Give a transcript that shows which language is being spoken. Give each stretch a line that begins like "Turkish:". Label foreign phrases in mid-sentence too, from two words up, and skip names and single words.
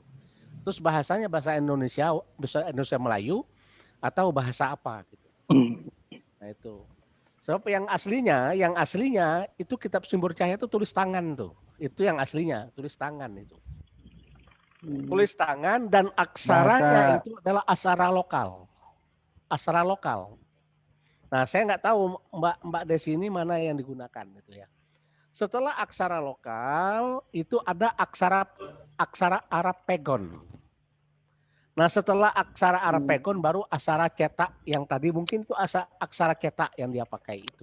Indonesian: Terus bahasanya bahasa Indonesia Melayu atau bahasa apa gitu. Nah itu. Sebab yang aslinya itu kitab simbol cahaya itu tulis tangan tuh. Itu yang aslinya, tulis tangan itu. Tulis tangan dan aksaranya itu adalah aksara lokal. Aksara lokal. Nah, saya nggak tahu Mbak Desi ini mana yang digunakan gitu ya. Setelah aksara lokal itu ada aksara Arab Pegon. Nah, setelah aksara Arab Pegon baru aksara cetak yang tadi mungkin itu aksara cetak yang dia pakai itu.